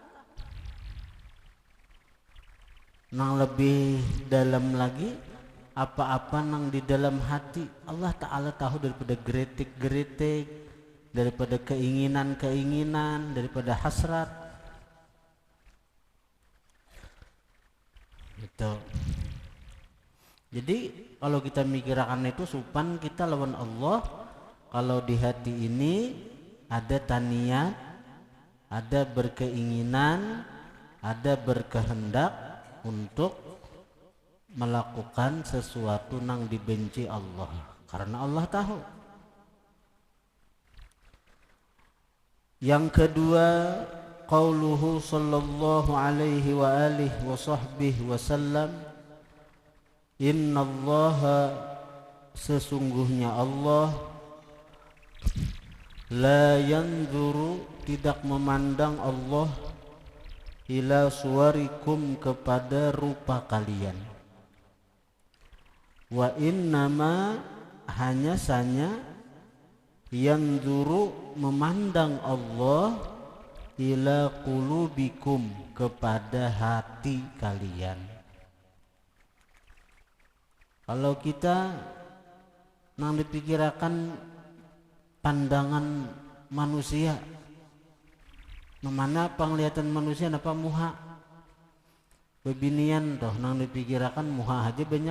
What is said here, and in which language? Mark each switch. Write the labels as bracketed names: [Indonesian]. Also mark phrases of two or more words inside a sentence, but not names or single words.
[Indonesian] Nang lebih dalam lagi, apa-apa nang di dalam hati, Allah Ta'ala tahu, daripada geritik-geritik, daripada keinginan-keinginan, daripada hasrat. Gitu. [Banjar] Jadi kalau kita mikirkan itu supan kita lawan Allah. [Indonesian] Kalau di hati ini ada taniat, ada berkeinginan, ada berkehendak untuk melakukan sesuatu nang dibenci Allah, karena Allah tahu. Yang kedua, [Arabic] قوله صلى الله عليه وعلى آله وصحبه وسلم, [Indonesian] innallaha, sesungguhnya Allah, [Arabic] لا ينظر, [Indonesian] tidak memandang Allah, [Arabic] إلى صوركم, [Indonesian] kepada rupa kalian, [Arabic] وإنما, [Indonesian] hanya saja, yanzuru, memandang Allah, [Arabic] إلى قلوبكم, [Indonesian] kepada hati kalian. [Banjar] Kalau kita nang dipikirkan pandangan manusia, mana penglihatan manusia napa muha bebinian toh, nang dipikirkan muha aja banyak.